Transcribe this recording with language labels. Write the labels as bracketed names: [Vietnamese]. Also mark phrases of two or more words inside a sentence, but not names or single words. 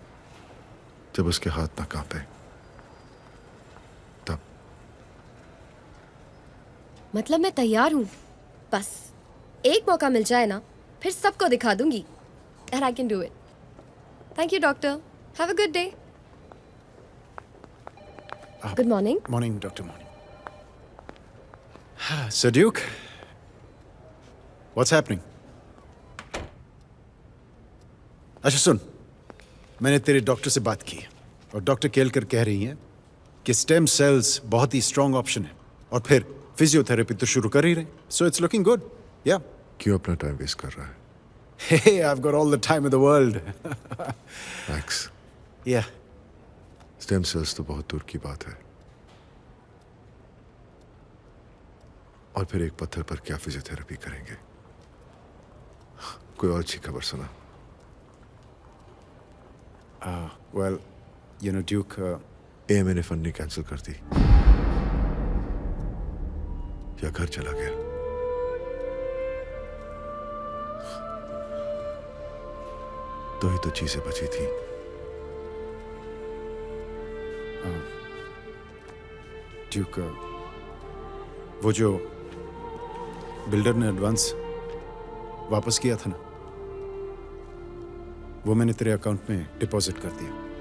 [Hindi] जब उसके हाथ ना कांपे, तब। मतलब मैं तैयार हूँ, बस एक मौका मिल जाए ना, फिर सबको दिखा दूंगी [English] and I can do it. Thank you, doctor. Have a good day. Good morning. Morning, Dr. Morning. So, Duke, what's happening? [Hindi] अच्छा सुन, मैंने तेरे डॉक्टर से बात की है और डॉक्टर केलकर कह रही हैं कि [English] stem cells [Hindi] बहुत ही [English] strong option [Hindi] है, और फिर फिजियोथेरेपी तो शुरू कर ही रहे। [English] So it's looking good. Yeah [Hindi] क्यों अपना [English] time waste [Hindi] कर रहा है? [English] Hey, I've got all the time in the world. मैक्स, Yeah. stem cells [Hindi] तो बहुत दूर की बात है, और फिर एक पत्थर पर क्या फिजियोथेरेपी करेंगे? कोई और अच्छी खबर सुना? [English] Well, you know, Duke. [Hindi] AMA ने फंडिंग कैंसिल कर दी, या घर चला गया? तो ही तो चीजें बची थी। Duke, वो जो बिल्डर ने एडवांस वापस किया था ना, वो मैंने तेरे अकाउंट में डिपॉजिट कर दिया।